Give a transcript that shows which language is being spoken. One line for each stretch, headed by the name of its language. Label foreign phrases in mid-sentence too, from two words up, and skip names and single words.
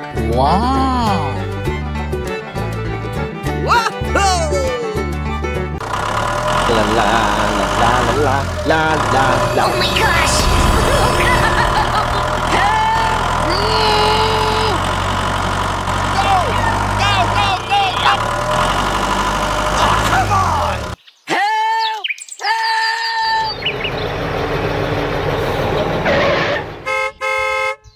English: Wow! La la la la la la la. Oh my gosh! Go! Go, go, go, go! Oh, come on! Help! Help!